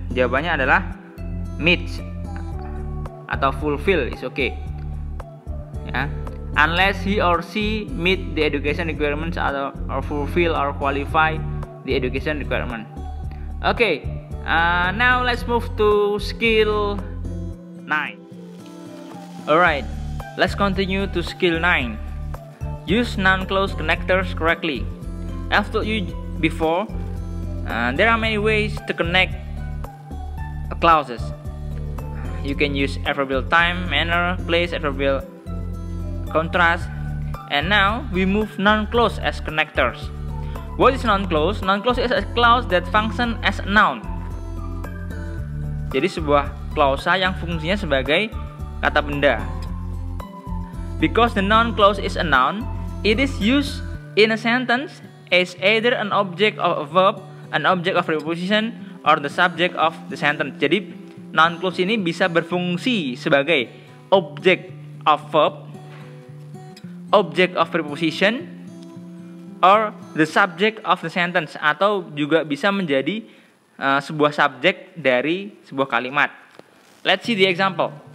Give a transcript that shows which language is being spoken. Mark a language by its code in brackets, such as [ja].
[id] Jawabannya adalah meet atau fulfill [en] is okay. [id] Ya. [en] Unless he or she meet the education requirements or fulfill or qualify the education requirement. Okay, now let's move to skill 9. Alright, let's continue to skill 9. Use non-clause connectors correctly. I've told you before, there are many ways to connect clauses. You can use adverbial time, manner, place, adverbial contrast, and now we move non-clause as connectors. What is non-clause? Non-clause is a clause that function as a noun. [id] Jadi sebuah klausa yang fungsinya sebagai kata benda. [en] Because the non-clause is a noun, it is used in a sentence as either an object of a verb, an object of preposition, or the subject of the sentence. [id] Jadi non-clause ini bisa berfungsi sebagai [en] object of verb, object of preposition, or the subject of the sentence, [id] atau juga bisa menjadi sebuah subjek dari sebuah kalimat. [en] Let's see the example.